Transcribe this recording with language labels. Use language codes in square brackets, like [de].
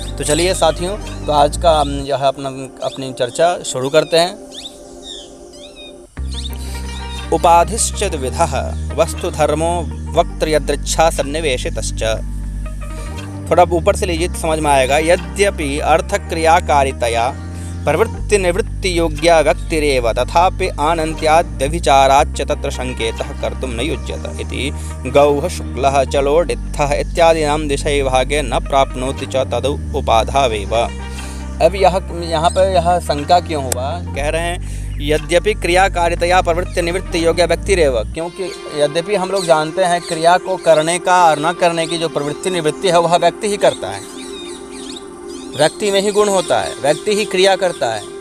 [hi] तो चलिए साथियों, तो आज का यह अपनी चर्चा शुरू करते हैं। [sa] उपाधिश्च द्विधः वस्तु धर्मो वक्तृयदृच्छा सन्निवेशितश्च। [hi] थोड़ा ऊपर से लीजिए तो समझ में आएगा। [sa] यद्यपि अर्थ क्रियाकारितया प्रवृत्ति निवृत्ति योग्या व्यक्तिरेव तथापि आनन्त्याद् व्यभिचाराच्च तत्र संकेतः कर्तुं न युज्यत इति गौः शुक्लः चलोडित्थः इत्यादीनां दिशैभागे न प्राप्नोति च तदु उपाधावेव। [hi] अब यहाँ पर यह शंका क्यों हुआ? कह रहे हैं [sa] यद्यपि क्रियाकारितया प्रवृत्ति निवृत्ति योग्य व्यक्तिरेव, [hi] क्योंकि यद्यपि हम लोग जानते हैं क्रिया को करने का और न करने की जो प्रवृत्ति निवृत्ति है वह व्यक्ति ही करता है, व्यक्ति में ही गुण होता है, व्यक्ति ही क्रिया करता है।